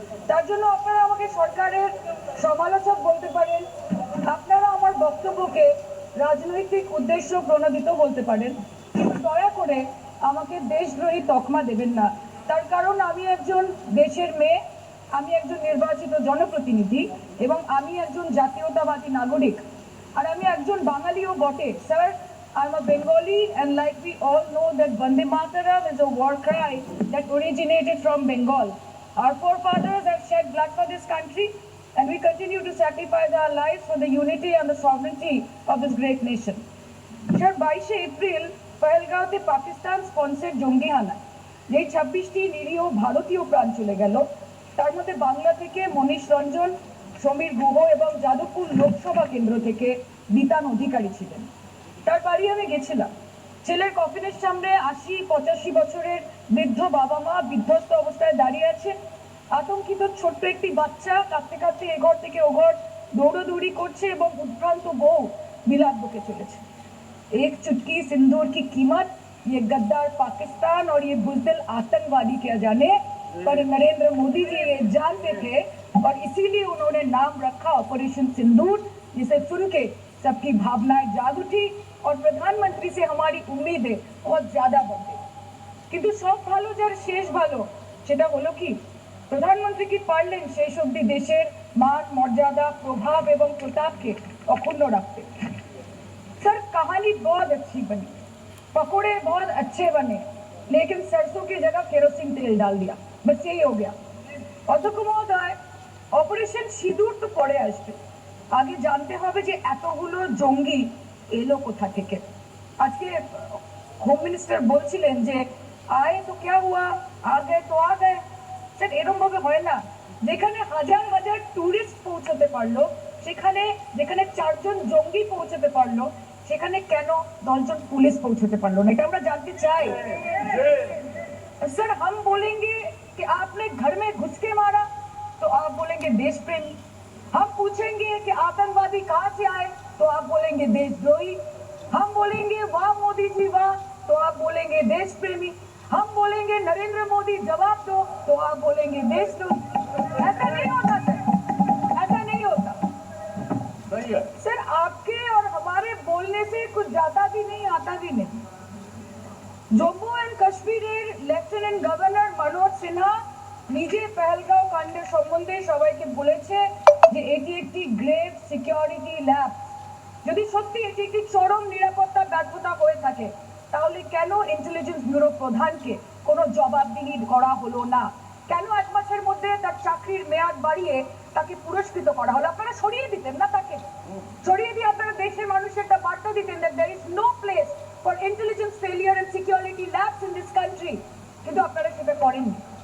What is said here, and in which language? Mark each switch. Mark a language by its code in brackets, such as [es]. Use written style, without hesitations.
[bn] তার জন্য আপনারা আমাকে সরকারের সমালোচক বলতে পারেন, আপনারা আমার বক্তব্যকে রাজনৈতিক উদ্দেশ্য প্রণোদিত বলতে পারেন, কিন্তু দয়া করে আমাকে দেশদ্রোহী তকমা দেবেন না। তার কারণ আমি একজন দেশের মেয়ে, আমি একজন নির্বাচিত জনপ্রতিনিধি এবং আমি একজন জাতীয়তাবাদী নাগরিক, আর আমি একজন বাঙালিও বটে। [en] Sir, I'm a Bengali, and like we all know that Vande Mataram is a war cry that originated from Bengal. Our forefathers have shed blood for this country, and we continue to sacrifice our lives for the unity and the sovereignty of this great nation. [bn] Sir, 22 April পহেলগাঁওতে Pakistan sponsored জঙ্গি হানা, যেই 26টি নিরীহ ভারতীয় প্রাণ চলে গেল, তার মধ্যে বাংলা থেকে মনীষ রঞ্জন, সমীর গুহ এবং যাদবপুর লোকসভা কেন্দ্র থেকে বিতান অধিকারী ছিলেন। তার বাড়ি আমি গেছিলাম। ছেলের কফিনের সামনে 80-85 বছরের বৃদ্ধ বাবা মা বিধ্বস্ত অবস্থায় দাঁড়িয়ে আছে। আতঙ্কিত ছোট্ট একটি বাচ্চা কাঁদতে কাঁদতে এ ঘর থেকে ও ঘর দৌড়দৌড়ি করছে এবং উদ্ভ্রান্ত বউ বিলাপ বকে চলেছে। [hi] एक चुटकी सिंदूर की कीमत ये गद्दार पाकिस्तान और ये बुज़दिल आतंकवादी क्या जाने, पर नरेंद्र मोदी जी ये जानते थे और इसीलिए उन्होंने नाम रखा ऑपरेशन सिंदूर, जिसे सुन के सबकी भावनाएं जाग उठी और प्रधानमंत्री से हमारी उम्मीदें बहुत ज्यादा बढ़ गई। [bn] কিন্তু সব ভালো যার শেষ ভালো, সেটা হলো কি প্রধানমন্ত্রী কি পারলেন শেষ অবধি দেশের মান, মর্যাদা, প্রভাব এবং প্রতাপকে অক্ষুণ্ণ রাখতে। [hi] सर, कहानी बहुत अच्छी बनी, पकोड़े बहुत अच्छे बने, लेकिन सरसों की जगह केरोसिन तेल डाल दिया, बस यही हो गया। [bn] অধ্যক্ষ মহোদয়, অপারেশন সিঁদুর তো পরে আসবে, আগে জানতে হবে যে এতগুলো জঙ্গি এলো কোথা থেকে। আজকে হোম মিনিস্টার বলছিলেন যে [hi] আয়ে তো क्या हुआ, आ गए [bn] तो आ गए। স্যার, এরকম ভাবে হয় না। যেখানে হাজার হাজার টুরিস্ট পৌঁছতে পারলো, সেখানে যেখানে 4 জন জঙ্গি পৌঁছতে পারলো, সেখানে কেন 10 জন পুলিশ পৌঁছতে পারলো না, এটা আমরা জানতে চাই। [hi] सर, हम बोलेंगे कि आपने घर में घुस के मारा तो आप बोलेंगे देश प्रेमी, हम पूछेंगे कि आतंकवादी कहां से आए तो आप बोलेंगे देशद्रोही, हम बोलेंगे वाह मोदी जी वाह तो आप बोलेंगे देश प्रेमी, हम बोलेंगे नरेंद्र मोदी जवाब दो तो आप बोलेंगे देशद्रोही। ऐसा नहीं होता सर, ऐसा नहीं होता। सर, आपके और हमारे बोलने से कुछ जाता भी नहीं आता भी नहीं। [bn] জম্মু অ্যান্ড কাশ্মীরের লেফটেন্যান্ট গভর্নর মনোজ সিনহা নিজে পেহেলগাঁও কাণ্ডের সম্বন্ধে সবাইকে বলেছে যে এটি একটি গ্রেভ সিকিউরিটি ল্যাপস। যদি সত্যি এটি একটি চরম নিরাপত্তা ব্যর্থতা হয়ে থাকে, তাহলে কেন ইন্টেলিজেন্স ব্যুরো প্রধানকে কোনো জবাবদিহি করা হলো না? কেন 1 মাসের মধ্যে তার চাকরির মেয়াদ বাড়িয়ে তাকে পুরস্কৃত করা হলো? আপনারা সরিয়ে দিতেন না তাকে? সরিয়ে দিয়ে আপনারা দেশের মানুষের একটা বার্তা দিতেন [en] that there is no place for intelligence failure and security labs in this country, [bn] কিন্তু আপনারা সেটা করেননি।